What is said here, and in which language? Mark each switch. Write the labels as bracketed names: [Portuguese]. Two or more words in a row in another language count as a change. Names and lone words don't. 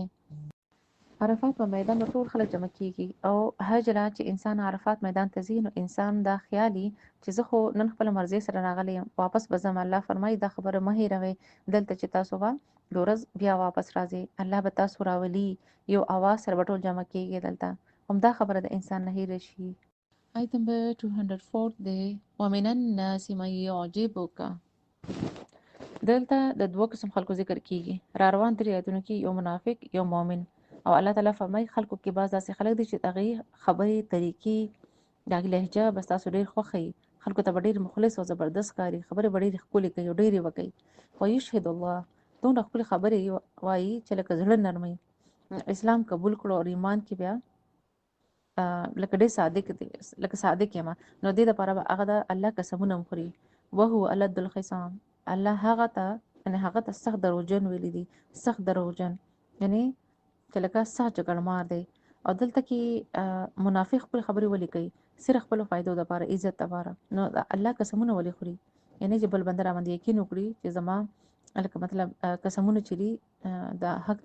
[Pashto] عرفات په میدان به ټول خلک جمع کیږي او هجره چې انسان عرفات میدان ته ځي نو انسان دا خیالي چې زه خو نن خپل مرزي سره راغلی یم واپس به ځم. الله فرمایي دا خبره مه هېروئ، دلته چې تاسو به د ورځ بیا واپس راځئ، الله به تاسو راولي، یو اواز سره به ټول جمع کیږي دلته. همدا خبره د انسان نه هېره شي. آیت نمبر 204 دی [Arabic] ومن الناس من يعجبك. [Pashto] دلته د دوه قسم خلکو ذکر کیږي. را روان 3 آیتونو کې یو منافق یو مؤمن. او الله تعالی فرمایي خلکو کې بعض داسې خلک دي چې هغې خبرې طریقې د هغې لهجه بس تاسو ډېر خوښوي، خلکو ته به ډېر مخلص او زبردست ښکاري، خبرې به ډېرې ښکلې کوي او ډېرې به کوي. [Arabic] ویشهد الله، [Pashto] دومره ښکلې خبرې وایي چې لکه زړه نرموي. اسلام قبول کړو او ایمان کې بیا لکه ډېر صادق دی، لکه صادق یم. نو دې دپاره به هغه د الله قسمونه هم خوري. [Arabic] وهو الد الخصام، [Pashto] الله هغه ته یعنې هغه ته سخت دروغجن ویلي دي، سخت دروغجن یعنې چې لکه سخت جګړمار دی. او دلته کې منافق خپل خبرې ولې کوي؟ صرف خپل فائدو لپاره، عزت لپاره. نو الله قسمونه ولې خوري؟ یعنی چې بل بنده را باندې یقین وکړي چې زما لکه مطلب قسمونه چې دي دا حق دي.